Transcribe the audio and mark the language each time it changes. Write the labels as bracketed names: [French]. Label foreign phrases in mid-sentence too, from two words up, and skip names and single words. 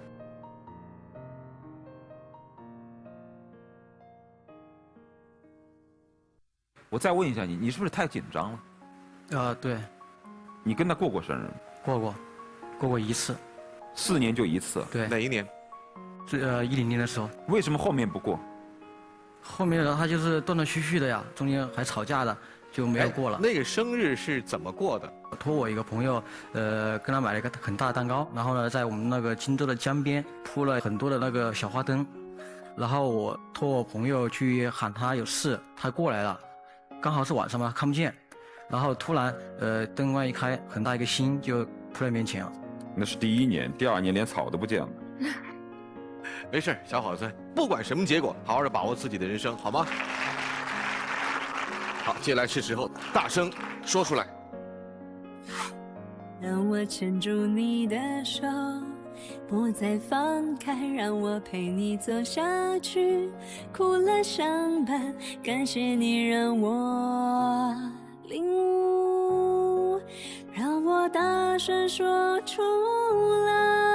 [Chinese] 我再問一下你，你是不是太緊張了？對。你跟他過過生日嗎？過過一次。 4年就一次？對。哪一年？10年的時候。為什麼後面不過？後面他就是斷斷續續的呀，中間還吵架的，就沒有過了。那個生日是怎麼過的？托我一個朋友，跟他買了一個很大的蛋糕，然後呢，在我們那個荊州的江邊鋪了很多的那個小花燈，然後我托我朋友去喊他有事，他過來了。剛好是晚上嘛，看不見，然後突然，燈光一開，很大一個星就撲在面前了。那是第1年，第2年連草都不見了。沒事，小伙子，不管什麼結果，好好的把握自己的人生，好嗎？好，接下來是時候大聲說出來。讓我牽住你的手，不再放開，讓我陪你走下去，苦樂相伴，感謝你讓我領悟，讓我大聲說出來。